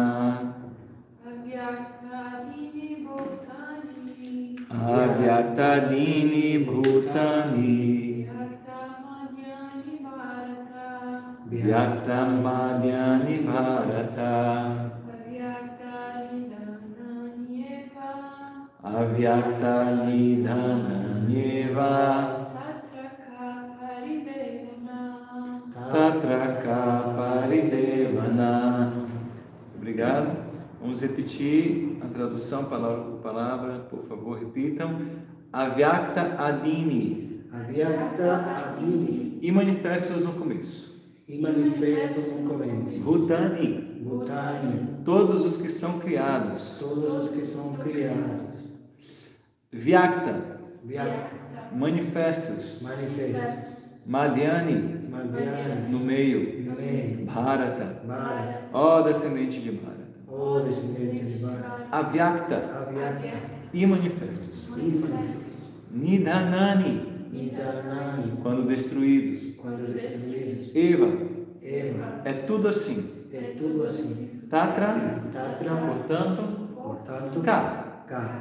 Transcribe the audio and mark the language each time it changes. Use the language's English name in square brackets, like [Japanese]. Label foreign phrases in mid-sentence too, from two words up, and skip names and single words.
[Sanskrit] अव्यक्तादीनि भूतानि व्यक्तमध्यानि भारत अव्यक्तनिधनान्येव तत्रक परिदेवना. [Portuguese] Obrigado. Vamos repetir a tradução palavra por palavra, por favor, repitam. [Sanskrit] अव्यक्त आदीनि. अव्यक्त आदीनि. [Portuguese] E manifestos no começo. E manifesto no começo. [Sanskrit] Bhutani. Bhutani. [Portuguese] Todos os que são criados. Todos os que são criados. [Sanskrit] Vyakta. Vyakta. [Portuguese] Manifestos. Manifestos. [Sanskrit] Madhyani. Madhyani. [Portuguese] No meio. No meio. [Sanskrit] Bharata. Bharata. [Portuguese] Ó descendente de Bharata. O descendente de Bharata. [Sanskrit] Avyakta. Avyakta. [Portuguese] E manifestos. E manifestos. [Sanskrit] Nidhanani. Nidhanani. [Portuguese] Quando destruídos. Quando destruídos. [Sanskrit] Eva. Eva. [Portuguese] É tudo assim. É tudo assim. [Sanskrit] Tatra. Tatra. [Portuguese] Portanto. Portanto. [Sanskrit] Ka. Ka.